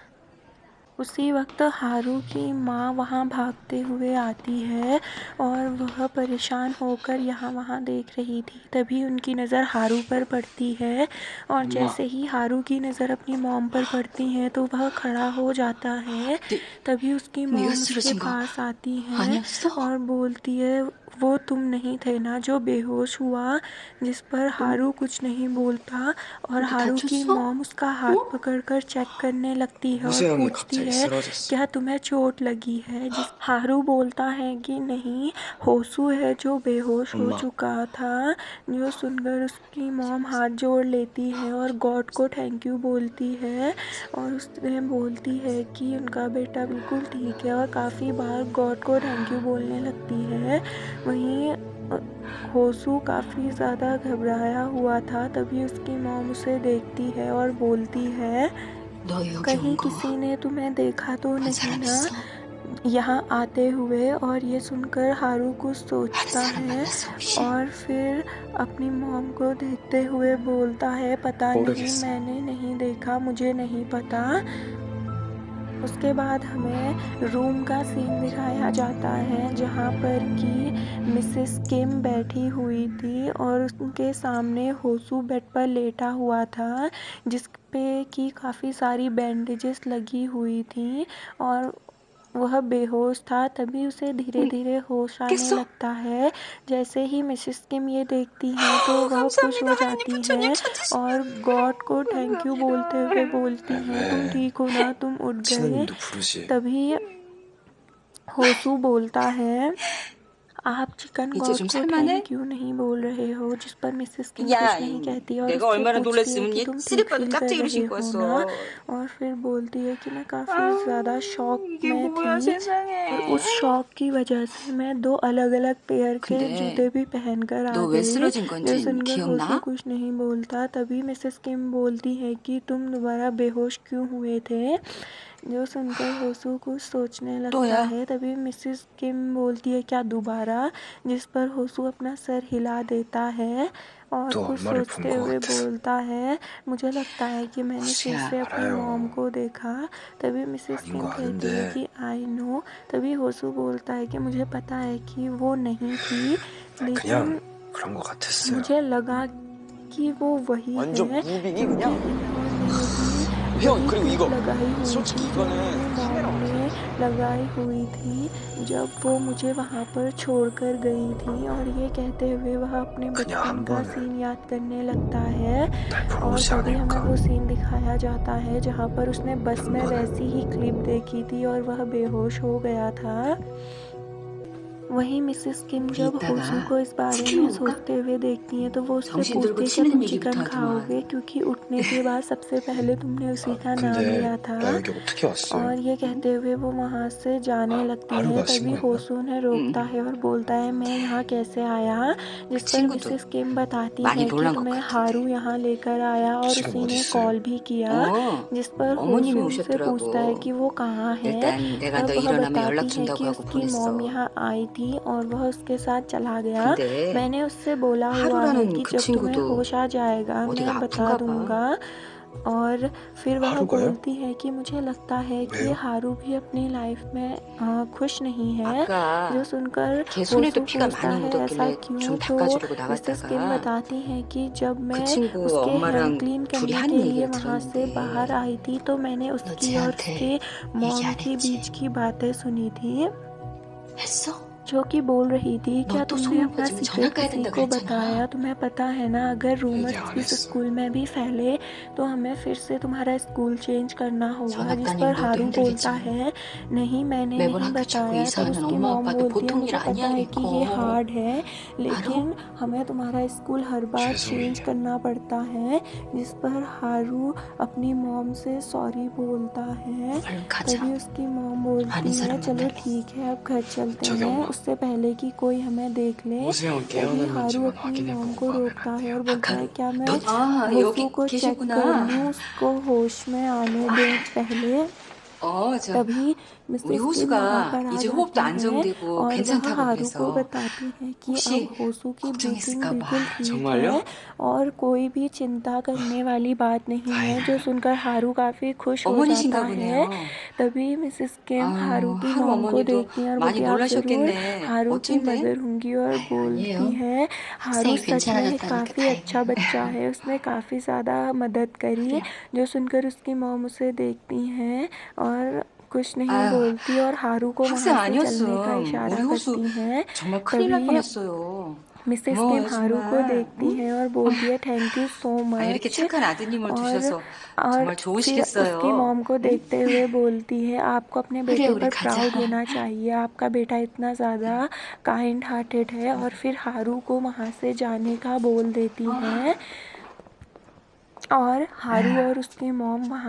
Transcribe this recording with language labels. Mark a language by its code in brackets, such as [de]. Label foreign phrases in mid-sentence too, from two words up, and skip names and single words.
[hi] उसी वक्त हारू की माँ वहाँ भागते हुए आती है और वह परेशान होकर यहाँ वहाँ देख रही थी। तभी उनकी नज़र हारू पर पड़ती है और [ko] 엄마, [hi] जैसे ही हारू की नज़र अपनी मॉम पर पड़ती है तो वह खड़ा हो जाता है। तभी उसकी [ko] 네가 [hi] मॉम उसके [ko] 쓰러진 거 [hi] पास आती है [ko] 아니었어? [hi] और बोलती है, वो तुम नहीं थे ना जो बेहोश हुआ। जिस पर हारू कुछ नहीं बोलता और [ko] 어디 [hi] हारू की [ko] 다쳤어? [hi] मॉम उसका हाथ [ko] 어? [hi] पकड़कर चेक करने लगती है और [ko] 호세 형이 [hi] पूछती [ko] 갑자기 [hi] है, [ko] 쓰러졌어. [hi] क्या तुम्हें चोट लगी है। जिस हारू बोलता है कि नहीं, होसू है जो बेहोश हो [ko] 엄마, [hi] चुका था। जो सुनकर उसकी मॉम हाथ जोड़ लेती है और गॉड को [en] thank you [hi] बोलती है और उसने बोलती है कि उनका बेटा बिल्कुल ठीक है और काफ़ी बार गॉड को [en] thank you [hi] बोलने लगती है। वहीं होसू काफ़ी ज़्यादा घबराया हुआ था। तभी उसकी मॉम उसे देखती है और बोलती है, [ko] 너 여기 [hi] कहीं [ko] 온 거 [hi] किसी ने तुम्हें देखा तो [ko] 본 [hi] नहीं [ko] 사람 [hi] ना [ko] 있어? [hi] यहाँ आते हुए। और ये सुनकर हारू कुछ [ko] 한 [hi] सोचता [ko] 사람 [hi] है [ko] 만났어 혹시? [hi] और फिर अपनी मॉम को देखते हुए बोलता है, पता नहीं, [ko] 모르겠어. [hi] मैंने नहीं देखा, मुझे नहीं पता। उसके बाद हमें रूम का सीन दिखाया जाता है जहाँ पर कि मिसेस किम बैठी हुई थी और उनके सामने होसू बेड पर लेटा हुआ था जिस पे कि काफ़ी सारी बैंडेजेस लगी हुई थी और वह बेहोश था। तभी उसे धीरे धीरे होश आने [ko] 깼어? [hi] लगता है। जैसे ही मिसेस किम ये देखती हैं तो वह खुश [ko] 감사합니다. [hi] हो [ko] 하나님 [hi] जाती [ko] 부처님 [hi] हैं [ko] 찾으시네. [hi] और गॉड को [en] thank you [hi] बोलते हुए [ko] 감사합니다. [hi] बोलती हैं, तुम [ko] 왜 [hi] ठीक हो ना, तुम उठ गए। [ko] 신우님도 부르지. [hi] तभी होसू बोलता है, आप चिकन [ko] 이제 [hi] गॉड [ko] 좀 [hi] को [ko] 살만해? [en] thank you [hi] नहीं बोल रहे हो। जिस पर मिसेस किम [ko] 야, [hi] कुछ नहीं कहती और [ko] 내가 [hi] उससे [ko] 얼마나 [hi] पूछती है [ko] 놀랐으면 [hi] कि [ko] 얘 [hi] तुम ठीक [ko] 쓰리빠도 [hi] फील कर [ko] 짝짝이로 [hi] रहे [ko] 신고 [hi] हो ना। [ko] 왔어. [hi] और फिर बोलती है कि मैं काफ़ी ज़्यादा शॉक [ko] 이게 [hi] में [ko] 뭐야 [hi] थी और [ko] 세상에. [hi] उस शॉक की वजह से मैं 2 अलग-अलग पेयर के [ko] 근데 [hi] जूते भी पहनकर आ [ko] 너 왜 [hi] गई। [ko] 쓰러진 [hi] जो [ko] 건진 [hi] सुनकर होसू [ko] 기억나? [hi] कुछ नहीं बोलता। तभी मिसेस किम बोलती है कि तुम दोबारा बेहोश क्यों हुए थे। जो सुनकर होसू कुछ सोचने लगता [ko] 또야. [hi] है। तभी मिसेस किम बोलती है, क्या दोबारा। जिस पर होसू अपना सर हिला देता है और [ko] 또 [hi] कुछ [ko] 엄마를 본 [hi] सोचते [ko] 것 [hi] हुए [ko] 같아서. [hi] बोलता है, मुझे लगता है कि मैंने फिर [ko] 혹시야 [hi] से अपनी मॉम [ko] 알아요. [hi] को देखा। तभी मिसेस [ko] 아닌 거 [hi] किम कहती है [ko] 아는데. [hi] कि [en] I know. [hi] तभी होसू बोलता है कि मुझे पता है कि वो नहीं थी, [ko] 그냥 [hi] लेकिन [ko] 그런 것 같았어요. [hi] मुझे लगा कि वो वही [ko] 완전 [hi] है, [ko] 무빙이 [hi] क्योंकि [ko] 그냥. [hi] इन्होंने भी [ko] 형, [hi] वही [ko] 그리고 [hi] क्लिप [ko] 이거 [hi] लगाई हुई [ko] 솔직히 [hi] थी जो मेरी [ko] 이거는 [hi] मॉम [ko] 카메라 [hi] ने [ko] 없잖아. [hi] लगाई हुई थी जब वो मुझे वहाँ पर छोड़कर गई थी। और ये कहते हुए वह अपने [ko] 그냥 [hi] बचपन [ko] 한 [hi] का [ko] 번은 [hi] सीन याद करने लगता है। [ko] 날 보러 [hi] और [ko] 오지 [hi] तभी हमें [ko] 않을까. [hi] वो सीन दिखाया जाता है जहाँ पर उसने बस में [ko] 한 [hi] वैसी [ko] 번은 [hi] ही क्लिप देखी थी और वह बेहोश हो गया था। वहीं मिसेस किम [ko] 우리 [hi] जब होसू [ko] 이따가 [hi] को इस बारे [ko] 치킨 [hi] में [ko] 먹을까? [hi] सोचते हुए देखती हैं तो वो उससे [ko] 정신 [hi] पूछती [ko] 들고 [hi] है, क्या [ko] 치는 [hi] तुम [ko] 얘기부터 [hi] चिकन [ko] 하더만. [hi] खाओगे? क्योंकि उठने के बाद सबसे पहले तुमने उसी का नाम [ko] 근데 [hi] लिया [ko] 나 [hi] था। [ko] 여기 어떻게 왔어요? [hi] और ये कहते हुए वो वहाँ से जाने लगती है। [ko] 하루가 [hi] तभी [ko] 친구였나? [hi] होसू उन्हें रोकता [ko] 응. [hi] है और बोलता है, मैं यहाँ कैसे आया? जिस [ko] 그 [hi] पर [ko] 친구도 [hi] मिसेस किम बताती [ko] 많이 [hi] है कि [ko] 놀란 것 [hi] तुम्हें [ko] 같은데. [hi] हारू यहाँ लेकर आया और [ko] 지금 [hi] उसी [ko] 어디 [hi] ने [ko] 있어요? [hi] कॉल भी किया। जिस पर [ko] 어머님이 [hi] होसू उनसे पूछता है [ko] 오셨더라고. [hi] कि वो कहाँ है। [ko] 일단 내가 너 [hi] तब वह [ko] 일어나면 [hi] बताती [ko] 연락 [hi] है [ko] 준다고 [hi] कि [ko] 하고 [hi] उसकी मॉम [ko] 보냈어. [hi] यहाँ आई थी और वह उसके साथ चला गया। [ko] 근데 [hi] मैंने उससे बोला हुआ है [ko] 하루라는 [hi] कि [ko] 그 [hi] जब तुम्हें [ko] 친구도 [hi] होश आ जाएगा [ko] 어디가 [hi] मैं बता [ko] 아픈가 봐. [hi] दूंगा। और फिर वह [ko] 하루가요? [hi] बोलती है कि मुझे लगता है कि [ko] 왜요? [hi] हारू भी अपनी लाइफ में खुश नहीं है। जो [ko] 아까 [hi] सुनकर [ko] 걔 손에도 [hi] होसू [ko] 피가 [hi] पूछता [ko] 많이 [hi] है ऐसा [ko] 묻었길래 [hi] क्यों, [ko] 좀 [hi] तो [ko] 닦아주려고 [hi] मिसेस किम [ko] 나갔다가 [hi] बताती हैं कि जब [ko] 그 [hi] मैं [ko] 친구 [hi] उसके हैंड [ko] 엄마랑 [hi] क्लीन [ko] 둘이 [hi] करने [ko] 하는 [hi] के लिए [ko] 얘기를 [hi] वहाँ से बाहर [ko] 들었는데 [hi] आई थी तो मैंने [ko] 너 [hi] उसकी और उसके [ko] 쟤한테 얘기 [hi] मॉम [ko] 안 [hi] के [ko] 했지? [hi] बीच की बातें सुनी थी, [ko] 했어? [hi] जो कि बोल रही थी, [ko] 너 [hi] क्या [ko] 또 [hi] तुमने [ko] 소문 [hi] अपना [ko] 퍼지면 [hi] सीक्रेट [ko] 전학 가야 [hi] किसी [ko] 된다 [hi] को बताया? [ko] 그랬잖아. [hi] तुम्हें पता है ना, अगर [ko] 얘기 [hi] रूमर्स [ko] 안 [hi] इस [ko] 했어. [hi] स्कूल में भी फैले तो हमें फिर से तुम्हारा स्कूल चेंज करना होगा। [ko] 전학 [hi] जिस [ko] 다니면 [hi] पर [ko] 너도 [hi] हारू बोलता [ko] 힘들겠지만 [hi] है, नहीं मैंने [ko] 매번 [hi] नहीं [ko] 학교 찾고 [hi] बताया। तब [ko] 이사하면 [hi] उसकी [ko] 엄마 [hi] मॉम [ko] 아빠도 [hi] बोलती है, [ko] 보통 일 [hi] मुझे पता [ko] 아니야 [hi] है कि ये [ko] 이거. [hi] हार्ड है, [ko] 알아? [hi] लेकिन हमें तुम्हारा स्कूल हर बार चेंज [ko] 죄송해요. [hi] करना पड़ता है। जिस पर हारू अपनी मॉम से सॉरी बोलता है। [ko] 얼른 [hi] तभी [ko] 가자. [hi] उसकी मॉम [ko] 아는 [hi] बोलती है, [ko] 사람 [hi] चलो [ko] 만날래. [hi] ठीक है अब घर चलते [ko] 저기 [hi] हैं, [ko] 엄마. [hi] उससे पहले कि कोई हमें देख ले। [ko] 호수 형은 [hi] तभी हारू [ko] 깨어났는지만 [hi] अपनी मॉम [ko] 확인해보고 [hi] को [ko] 가면 [hi] रोकता [ko] 안 [hi] है और [ko] 돼요? [hi] बोलता है, [ko] 박하루, [hi] क्या मैं [ko] 너 [hi] होसू [ko] 여기 [hi] को चेक कर [ko] 계시구나. [hi] लूँ, उसको होश में आने दें पहले। [ko] 저 [hi] तभी [ko] 우리 [hi] मिसेस किम वहाँ [ko] 호수가 [hi] पर आ [ko] इ제 [hi] जाती [ko] 호흡도 [hi] है [ko] 안정되고 [hi] और वह [ko] 괜찮다고 [hi] हारू को [ko] 그래서 [hi] बताती है कि अब [ko] 혹시 [hi] होसू की ब्रीथिंग [ko] 걱정했을까 봐. [hi] बिल्कुल ठीक [ko] 정말요? [hi] है और कोई भी चिंता करने वाली बात नहीं है। जो [ko] 다행이다. [hi] सुनकर हारू काफ़ी खुश हो जाता [ko] 어머니신가 [hi] है। [ko] 보네요. [hi] तभी मिसेस किम हारू की [ko] 하루 [hi] मॉम को [ko] 어머니도 [hi] देखती हैं और [ko] 많이 [hi] बोलती है, आप ज़रूर [ko] 놀라셨겠네. [hi] हारू की [ko] 어쩐데? [hi] मदर होंगी। और [ko] 아유, [hi] बोलती [ko] 아니에요. [hi] है, हारू [ko] 학생이 [hi] सच में [ko] 괜찮아졌다니까 [hi] काफ़ी अच्छा [ko] 다행이에요. [hi] बच्चा है, उसने काफ़ी ज़्यादा मदद करी। [ko] 그래요. [hi] जो सुनकर उसकी मॉम उसे देखती हैं और कुछ नहीं [ko] 아유, [hi] बोलती और हारू को [ko] 학생 [hi] वहाँ से चलने का [ko] 아니었음. [hi] इशारा [ko] 우리 호수 [hi] करती हैं। [ko] 정말 큰일 날 [hi] तभी [ko] 뻔했어요. [hi] मिसेस किम [ko] 고마워요 [hi] हारू को [ko] 정말. [hi] देखती [ko] 응? [hi] हैं और बोलती है, [en] thank you so [ko] 아, 이렇게 [en] मच। [ko] 착한 아드님을 [hi] और [ko] 두셔서 [hi] और [ko] 정말 [hi] फिर उसकी [ko] 좋으시겠어요. [hi] मॉम को [ko] 응? [hi] देखते हुए बोलती है, आपको अपने [ko] 그래, [hi] बेटे [ko] 우리 [hi] पर [ko] 가자. [hi] प्राउड होना चाहिए, आपका बेटा इतना ज़्यादा [en] kind hearted [hi] है। और फिर हारू को वहाँ से जाने का बोल देती हैं और हारू और उसकी मॉम वहाँ